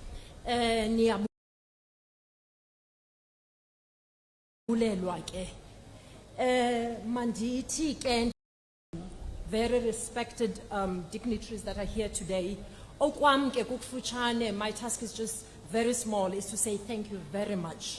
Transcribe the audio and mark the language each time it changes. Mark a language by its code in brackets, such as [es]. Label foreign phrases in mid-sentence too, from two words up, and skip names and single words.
[xh] niyabulelwa ke mandithi ke [en] very respected dignitaries that are here today. [xh] Okwam ke kukufutshane, [en] my task is just very small, is to say thank you very much.